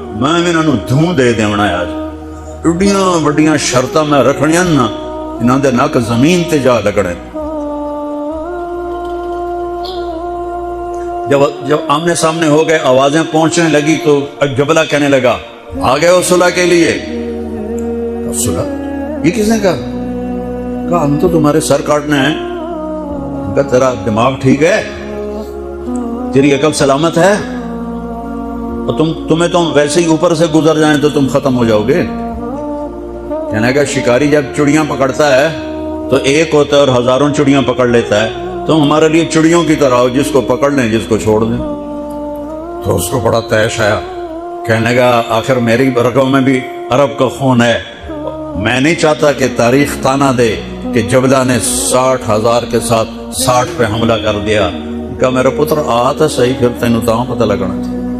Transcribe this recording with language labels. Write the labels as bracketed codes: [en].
[pa] میں انہاں نوں دھوں دے دیونا ہے. آج ایڈیاں وڈیاں شرطاں میں رکھنیاں نا، انہاں دے نک زمین تے جا لگنے. [ur] جب آمنے سامنے ہو گئے، آوازیں پہنچنے لگی تو جبلہ کہنے لگا آ گئے ہو صلح کے لیے؟ صلح یہ کس نے کہا ہم تو تمہارے سر کاٹنے ہیں. کہا تیرا دماغ ٹھیک ہے، تیری عقل سلامت ہے؟ اور تمہیں تو ویسے ہی اوپر سے گزر جائیں تو تم ختم ہو جاؤ گے. کہنے کا شکاری جب چڑیاں پکڑتا ہے تو ایک ہوتا ہے اور ہزاروں چڑیاں پکڑ لیتا ہے. تم ہمارے لیے چڑیوں کی طرح ہو، جس کو پکڑ لیں جس کو چھوڑ دیں. تو اس کو بڑا تیش آیا. کہنے کا آخر میری رگوں میں بھی عرب کا خون ہے. میں نہیں چاہتا کہ تاریخ تانا دے کہ جبلہ نے 60,000 کے ساتھ 60 پہ حملہ کر دیا. [pa] کہا میرا پتر آتا صحیح، پھر تینوں تاں پتہ لگنا تھا.